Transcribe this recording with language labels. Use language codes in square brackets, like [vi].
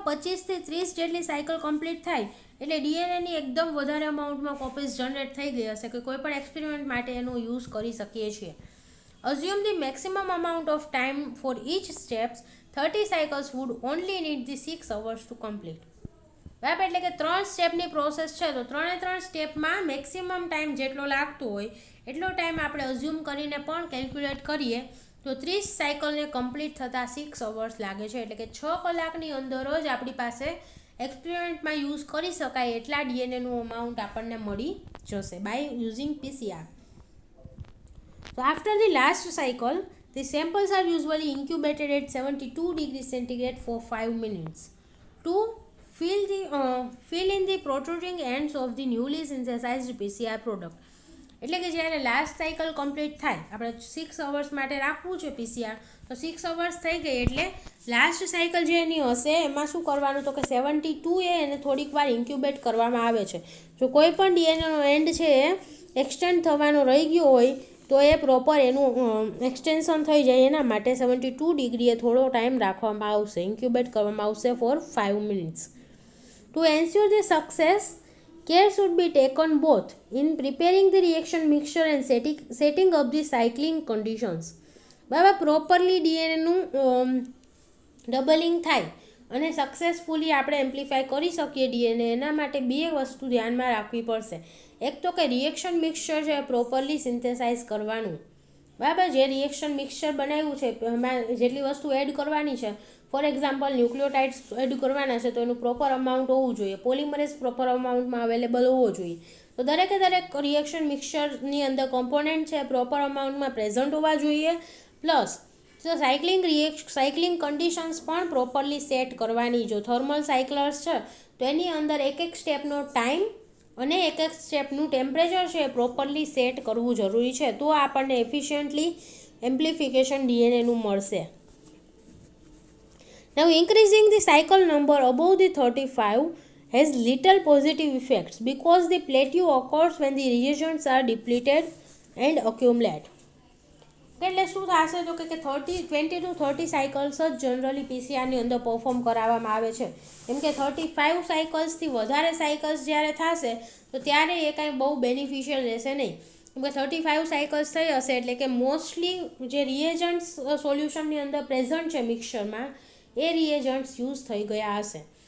[gu] 25 થી 30 જેટલી cycle complete થાય એટલે ડીએનએની એકદમ વધારે અમાઉન્ટમાં કોપીઝ જનરેટ થઈ ગઈ હશે કે કોઈ પણ એક્સપેરિમેન્ટ માટે એનો યુઝ કરી શકીએ છીએ. [en] Assume the maximum amount of time for each steps, 30 cycles would only need the 6 hours to complete. [gu] બરાબર. એટલે કે 3 સ્ટેપની પ્રોસેસ છે તો 3 સ્ટેપમાં મેક્સિમમ ટાઈમ જેટલો લાગતો હોય એટલો ટાઈમ આપણે અઝ્યુમ કરીને પણ કેલ્ક્યુલેટ કરીએ તો 30 સાયકલને કમ્પ્લીટ થતાં 6 અવર્સ લાગે છે. એટલે કે 6 કલાકની અંદર જ આપણી પાસે એક્સપેરિમેન્ટમાં યુઝ કરી શકાય એટલા ડીએનએનું અમાઉન્ટ આપણને મળી જશે [en] By using PCR. So after the last cycle, the samples are usually incubated at 72 degrees centigrade for 5 minutes to fill in the protruding ends of the newly synthesized PCR product. [gu] એટલે કે જ્યારે last cycle complete થાય આપણે 6 hours માટે રાખવું છે PCR તો 6 hours થઈ ગઈ એટલે લાસ્ટ સાયકલ જે એની હશે એમાં શું કરવાનું તો કે 72 એને થોડીક વાર ઇન્ક્યુબેટ કરવામાં આવે છે. જો કોઈ પણ ડીએનએનો એન્ડ છે એ એક્સટેન્ડ થવાનો રહી ગયો હોય તો એ પ્રોપર એનું એક્સટેન્શન થઈ જાય એના માટે 72 ડિગ્રીએ થોડો ટાઈમ રાખવામાં આવશે, ઇન્ક્યુબેટ કરવામાં આવશે [en] For 5 minutes. To ensure the success, care should be taken both in preparing the reaction mixture and setting up the cycling conditions. [gu] બરાબર. પ્રોપરલી ડીએનએનું ડબલિંગ થાય અને સક્સેસફુલી આપણે એમ્પ્લિફાય કરી શકીએ ડીએનએ એના માટે બે વસ્તુ ધ્યાનમાં રાખવી પડશે. એક તો કે રિએક્શન મિક્સચર છે પ્રોપરલી સિન્થેસાઇઝ કરવાનું, બરાબર. જે રિએક્શન મિક્સચર બનાવ્યું છે એમાં જેટલી વસ્તુ એડ કરવાની છે [en] for example [gu] ન્યુક્લિયોટાઇડ્સ એડ કરવાના છે તો એનું પ્રોપર અમાઉન્ટ હોવું જોઈએ, પોલિમરેઝ પ્રોપર અમાઉન્ટમાં અવેલેબલ હોવો જોઈએ. તો દરેક રિએક્શન મિક્સચરની અંદર કોમ્પોનન્ટ છે પ્રોપર અમાઉન્ટમાં પ્રેઝન્ટ હોવા જોઈએ. પ્લસ તો સાયકલિંગ કન્ડિશન્સ પણ પ્રોપરલી સેટ કરવાની. જો થર્મલ સાયકલર્સ છે તો એની અંદર એક સ્ટેપનો ટાઈમ અને એક સ્ટેપનું ટેમ્પરેચર છે એ પ્રોપરલી સેટ કરવું જરૂરી છે તો આપણને એફિશિયન્ટલી એમ્પ્લિફિકેશન ડીએનએનું મળશે. [en] Now increasing the cycle number above the 35 has little positive effects because the plateau occurs when the reagents are depleted and accumulate. [gu] એટલે શું થશે તો કે 20 [en] to [gu] 30 સાયકલ્સ જ જનરલી પીસીઆરની અંદર પરફોર્મ કરાવવામાં આવે છે. કેમ કે 35 સાયકલ્સથી વધારે સાયકલ્સ જ્યારે થશે તો ત્યારે એ કાંઈ બહુ બેનિફિશિયલ રહેશે નહીં. કેમ કે 35 સાયકલ્સ થઈ હશે એટલે કે મોસ્ટલી જે રિએજન્ટ્સ સોલ્યુશનની અંદર પ્રેઝન્ટ છે મિક્સચરમાં એ રિએજન્ટ્સ યુઝ થઈ ગયા હશે.